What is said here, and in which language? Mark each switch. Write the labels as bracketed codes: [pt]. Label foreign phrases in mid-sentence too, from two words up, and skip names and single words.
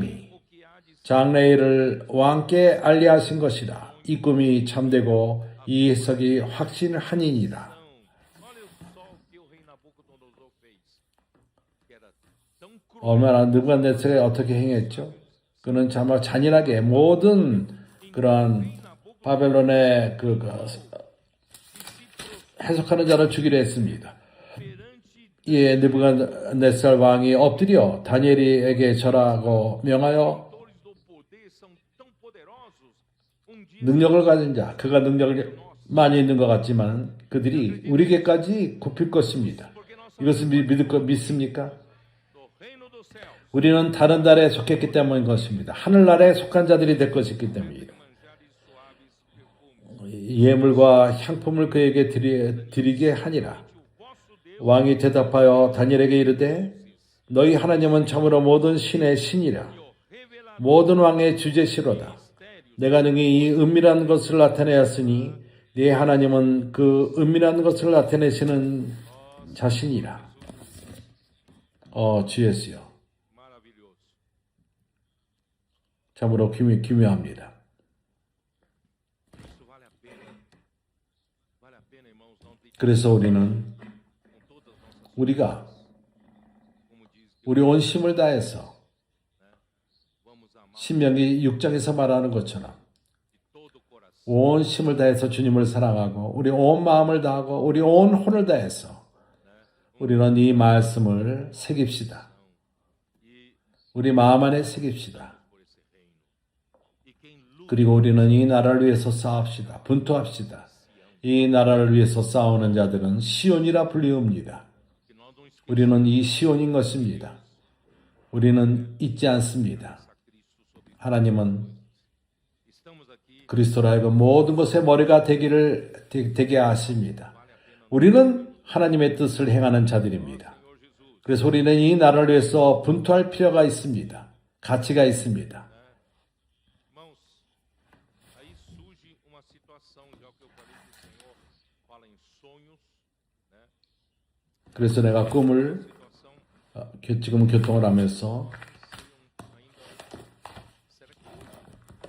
[pt] O que há de [ko] 장래일을 왕께 알리하신 것이라. 이 꿈이 참되고 이 해석이 확신하니이다. [pt] Olha só o que o rei Nabucodonosor fez. Que era tão cruel. [ko] 얼마나 느부갓네살이 어떻게 행했죠? 그는 정말 잔인하게 모든 그런 바벨론의 해석하는 자를 죽이려 했습니다. [pt] Perante [ko] 이에 느부갓네살 왕이 엎드려 다니엘에게 절하고 명하여 [pt] autores do poder são tão poderosos. Dia [ko] 능력을 가진 자, 그가 능력을 많이 있는 것 같지만 그들이 우리에게까지 굽힐 것입니다. [pt] porque nós somos [ko] 이것을 믿습니까? [pt] do reino dos céus. [ko] 우리는 다른 나라에 속했기 때문인 것입니다. 하늘나라에 속한 자들이 될 것이기 때문입니다. [pt] Manjares suaves perfumes. [ko] 예물과 향품을 그에게 드리게 하니라. [pt] O vosso Deus [ko] 왕이 대답하여 다니엘에게 이르되 너희 하나님은 참으로 모든 신의 신이라. [pt] revelará [ko] 모든 왕의 주제시로다. 내가 능히 이 은밀한 것을 나타내었으니 네 하나님은 그 은밀한 것을 나타내시는 자신이라. 주 예수여. [pt] maravilhoso. [ko] 참으로 기묘합니다. [pt] Isso vale a pena. Vale a pena, irmãos, não ter [ko] 그래서 우리는 [pt] com todas as nossas, [ko] 우리가 [pt] como diz que [ko] 우리 온 힘을 다해서 [pt] vamos amar [ko] 신명기 6장에서 말하는 것처럼 [pt] de todo o coração. [ko] 온 힘을 다해서 주님을 사랑하고 우리 온 마음을 다하고 우리 온 혼을 다해서 우리는 이 말씀을 새깁시다. [pt] E [ko] 우리 마음 안에 새깁시다. [pt] por esse reino. E quem luta [ko] 그리고 우리는 이 나라를 위해서 싸웁시다. 분투합시다. 이 나라를 위해서 싸우는 자들은 시온이라 불리웁니다. [pt] que nós não esqueçamos [ko] 우리는 이 시온인 것입니다. 우리는 잊지 않습니다. [pt] Cristo sobre [ko] 하나님은 [pt] estamos aqui [ko] 그리스도로 하여금 모든 것의 머리가 되게 하십니다. 우리는 하나님의 뜻을 행하는 자들입니다. [pt] Senhor Jesus. [ko] 그래서 우리는 이 나라를 위해서 분투할 필요가 있습니다. 가치가 있습니다. [pt] Irmãos, aí surge uma situação, já que eu falei que o Senhor fala em sonhos, né? [ko] 그래서 내가 꿈을 [pt] Situação [ko] 지금 교통을 하면서 [pt] ainda será que hoje